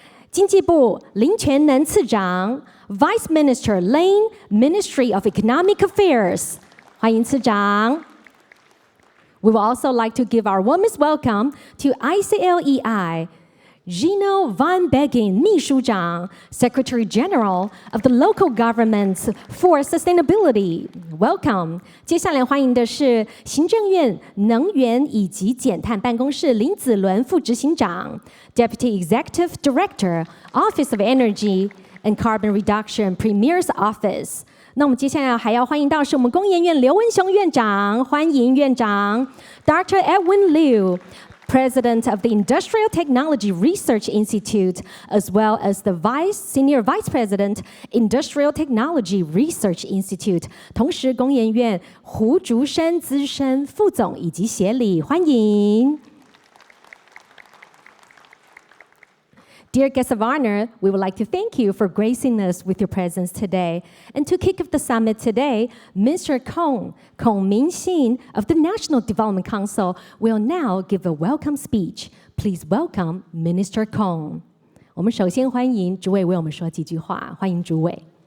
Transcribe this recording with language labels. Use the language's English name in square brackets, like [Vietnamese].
[Chinese] 经济部林全能次长 [English] Vice Minister Lane Ministry of Economic Affairs [Chinese] 欢迎次长 [English] We would also like to give our warmest welcome to ICLEI Gino Van Begin [Chinese] 秘书长 [English] Secretary General of the Local Governments for Sustainability. Welcome. [Chinese] 接下来欢迎的是行政院能源以及减碳办公室林子伦副执行长 [English] Deputy Executive Director, Office of Energy and Carbon Reduction Premier's Office. [Chinese] 那我们接下来还要欢迎到是我们工研院刘文雄院长，欢迎院长 Dr. [English] Edwin Liu President of the Industrial Technology Research Institute, as well as the Senior Vice President, Industrial Technology Research Institute. [Chinese] 同时，工研院胡竹生资深副总以及协理，欢迎。 [English] Dear guests of honor, we would like to thank you for gracing us with your presence today. And to kick off the summit today, Mr. Kong Ming-Xin of the National Development Council will now give a welcome speech. Please welcome Minister Kong. [Chinese] 我们首先欢迎主委为我们说几句话，欢迎主委。